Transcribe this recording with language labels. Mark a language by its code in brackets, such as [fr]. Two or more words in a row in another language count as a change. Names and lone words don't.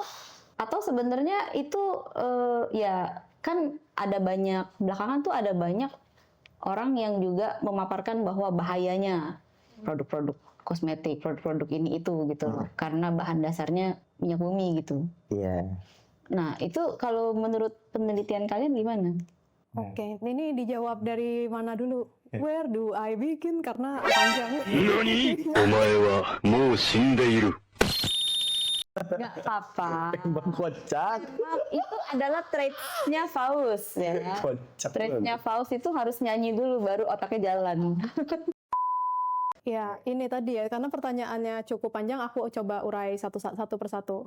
[id] Atau sebenarnya itu ya kan ada banyak belakangan tuh ada banyak orang yang juga memaparkan bahwa bahayanya produk-produk kosmetik, produk-produk ini itu gitu, karena bahan dasarnya minyak bumi gitu. Iya. Nah itu kalau menurut penelitian kalian gimana? Oke, ini dijawab dari mana dulu? [en] Where do I begin? [id] Karena panjang. [ja] お前はもう死んでいる。 [id] Nggak apa-apa. Bang kocak. Itu adalah trait-nya Faust ya. Kocak. Trait-nya Faust itu harus nyanyi dulu baru otaknya jalan. Ya, ini tadi ya, karena pertanyaannya cukup panjang, aku coba urai satu persatu.